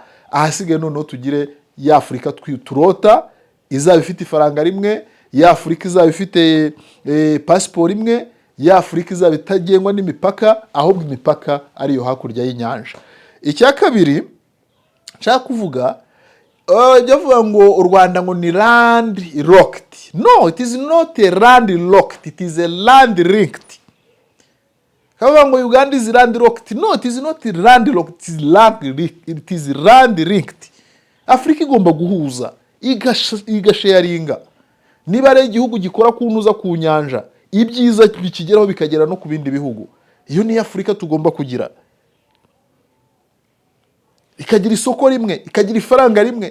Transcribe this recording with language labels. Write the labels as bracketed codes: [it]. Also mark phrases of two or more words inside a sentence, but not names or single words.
[rw] Ahasigaye noneho tugire ya Afurika turota, izaba ifite ifaranga rimwe, ya Afurika izaba ifite pasiporo imwe, ya Afurika izaba itagengwa n'imipaka, ahubwo imipaka ariyo hakurya y'inyanja. Icya kabiri nshaka kuvuga, bavuga ngo u Rwanda ngo ni [en] land locked. No, it is not a land locked, it is a land linked. [rw] Kavuga ngo [en] Uganda is land locked. No, it is not land locked, it is land linked. [rw] Afrika igomba guhuza, igasharinga. Niba ari igihugu gikora kunuza ku nyanja, ibyiza bikigeraho bikagera no ku bindi bihugu. Iyo ni Afrika tugomba kugira. Ikagira isoko rimwe, ikagira ifaranga rimwe.